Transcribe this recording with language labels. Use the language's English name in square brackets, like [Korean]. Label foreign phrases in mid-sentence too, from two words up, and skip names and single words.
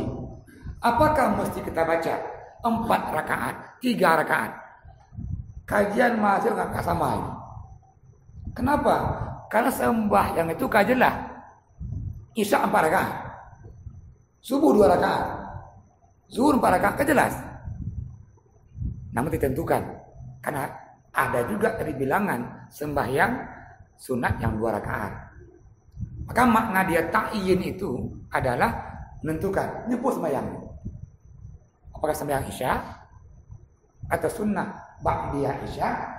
[Indonesian] Apakah mesti kita baca 4 rakaat, 3 rakaat? Kajian masih nggak sama ini. Kenapa? Karena sembahyang itu kajilah isya 4 rakaat, subuh 2 rakaat, zuhur 4 rakaat, kejelas. Namun ditentukan, karena ada juga dari bilangan sembahyang sunat yang 2 rakaat. Maka makna dia ta'yin itu adalah menentukan nyebut sembahyang. Apakah sembahyang isya atau sunnah ba'diyah isya?